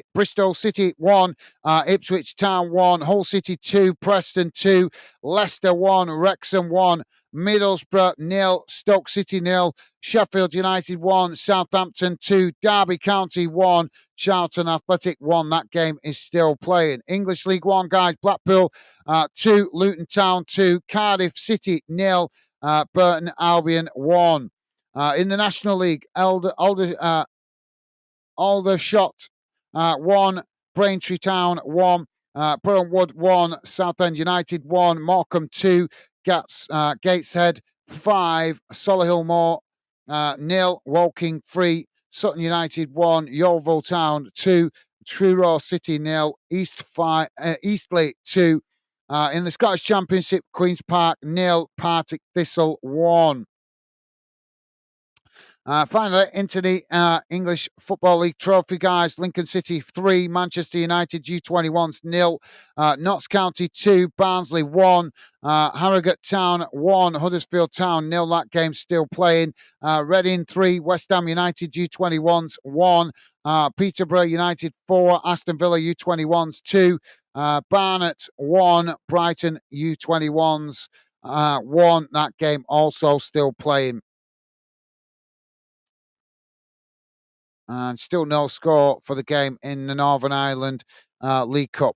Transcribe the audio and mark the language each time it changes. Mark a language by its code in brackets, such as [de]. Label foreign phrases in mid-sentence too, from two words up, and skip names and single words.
[en] Bristol City 1, Ipswich Town 1, Hull City 2, Preston 2, Leicester 1, Wrexham 1, Middlesbrough 0, Stoke City 0, Sheffield United 1, Southampton 2, Derby County 1, Charlton Athletic 1. That game is still playing. English League 1, guys, Blackpool 2, Luton Town 2, Cardiff City 0, Burton Albion 1. In the National League, Aldershot 1, Braintree Town 1, Burnwood 1, Southend United 1, Morecambe 2, Gateshead 5, Solihull Moor 0, Woking 3, Sutton United 1, Yeovil Town 2, Truro City 0, Eastleigh 2. In the Scottish Championship, Queen's Park 0, Partick Thistle 1. Finally, into the English Football League trophy, guys. Lincoln City 3, Manchester United U21s 0, Notts County 2, Barnsley 1, Harrogate Town 1, Huddersfield Town 0. That game's still playing. Reading 3, West Ham United U21s 1, Peterborough United 4, Aston Villa U21s 2, Barnet 1, Brighton U21s 1. That game also still playing. And still no score for the game in the Northern Ireland League Cup.